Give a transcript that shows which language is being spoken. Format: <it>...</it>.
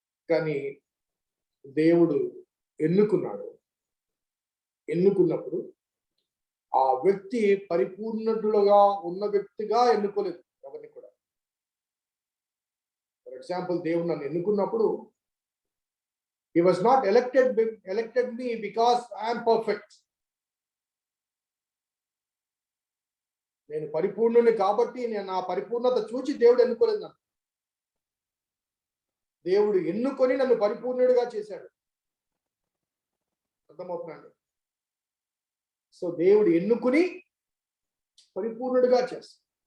<te>కానీ దేవుడు ఎన్నుకున్నప్పుడు ఆ వ్యక్తి పరిపూర్ణుడుగా ఉన్న వ్యక్తిగా ఎన్నుకోలేదు ఎవరిని కూడా.</te> <en>for example,</en> <te>దేవుడు నన్ను ఎన్నుకున్నప్పుడు</te> <en>he was not elected me because I am perfect.</en> <te>నేను పరిపూర్ణుని కాబట్టి నేను నా పరిపూర్ణత చూచి దేవుడు ఎన్నుకోలేదు నన్ను. దేవుడు ఎన్నుకొని నన్ను పరిపూర్ణుడిగా చేశాడు. అర్థమవుతుందండి? సో దేవుడు ఎన్నుకుని పరిపూర్ణుడిగా చేస్తాడు.</te>